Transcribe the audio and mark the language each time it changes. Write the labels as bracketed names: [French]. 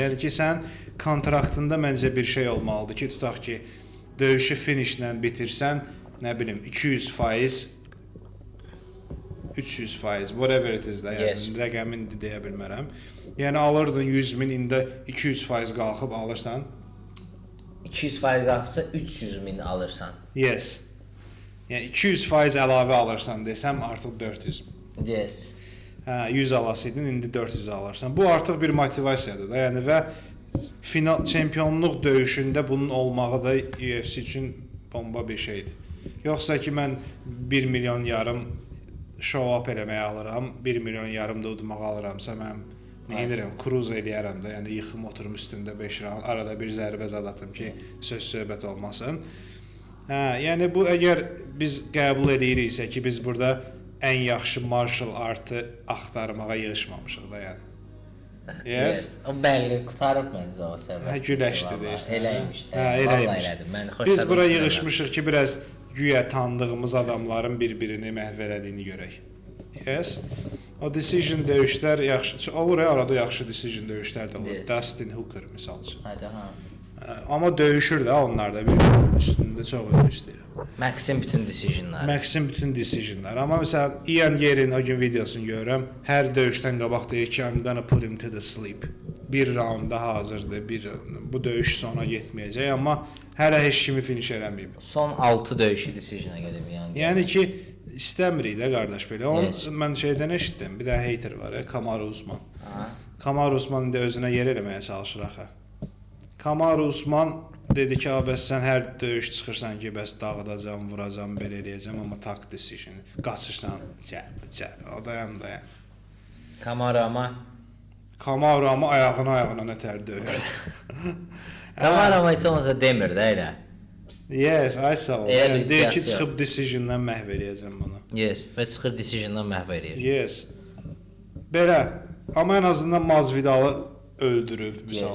[Azerbaijani] Yəni ki sən kontraktında məncə bir şey olmalıdır ki, tutaq ki döyüşü finishlə bitirsən, nə bilim 200%, 300%, [English] whatever it is [Azerbaijani] da, yəni rəqəmini deyə bilmərəm. Yəni alırdın 100.000, indi 200% qalxıb alırsan. 200% qalxsa 300.000 alırsan. [English] Yes. [Azerbaijani] Yəni 200% əlavə alırsan desəm artıq 400.000. [English] Yes. [Azerbaijani] 100 alasıydın, indi 400 alırsan. Bu artıq bir motivasiyadır da, yəni və final çempionluq döyüşündə bunun olmağı da UFC üçün bomba bir şeydir. Yoxsa ki mən 1 milyon yarım show up eləməyə alıram, 1 milyon yarım da udmağa alıramsa mən nə edirəm, cruise eləyərəm də, yəni yıxım oturum üstündə 5 round, arada bir zərbə zad atım ki söz-söhbət olmasın. Yəni bu əgər biz qəbul ediriksə ki biz burada ən yaxşı martial artı axtarmağa yığışmamışıq da yəni. [English] Yes. [Azerbaijani] O bəlli qutarıb məncə o səbəb. Güləşdi deyirsən. Eləymiş. Eləymiş. Biz bura yığışmışıq ki, biraz güya tanıdığımız adamların bir-birini məhv elədiyini görək. [English] Yes. [Azerbaijani] O decision döyüşlər yaxşı olur, arada yaxşı decision döyüşlər də olur. Dustin Hooker misal üçün. Amma döyüşür də onlar da bir-birinin üstündə çox döyüşdürür. Max'in bütün decisionları. Max'in bütün decisionlar. Amma məsələn Ian Yerin o gün videosunu görürəm. Hər döyüşdən qabaq deyir ki, [English] I'm gonna put him to the sleep. [Azerbaijani] Bir raunda hazırdır. Bu döyüş sona getməyəcək, amma hələ heç kimi finish eləməyib. Son 6 döyüşü decisiona gedib yəni. Yəni ki, istəmirik də qardaş belə. Onu [English] Yes. [Azerbaijani] mən şeydən eşitdim. Bir də hater var, Kamaru Usman. Ha. Kamaru Usman indi özünə yer eləməyə çalışır axı. Kamaru Usman dedi ki, bəs sən hər döyüş çıxırsan ki, bəs dağıdacam, vuracam, belə eləyəcəm, amma tak decision. Qaçırsan, cəb. O dayan. Kamaru amma ayağına nətər döyür. Kamaru amma heç olmasa demir də elə. [English] Yes, I saw. [Azerbaijani] Elə bir Deyir ki, iddiası çıxıb decisiondan məhv eləyəcəm bunu. [English] Yes, [Azerbaijani] və çıxır decisiondan məhv eləyir. [English] Yes. [Azerbaijani] Belə, amma ən azından Masvidalı öldürüb, misal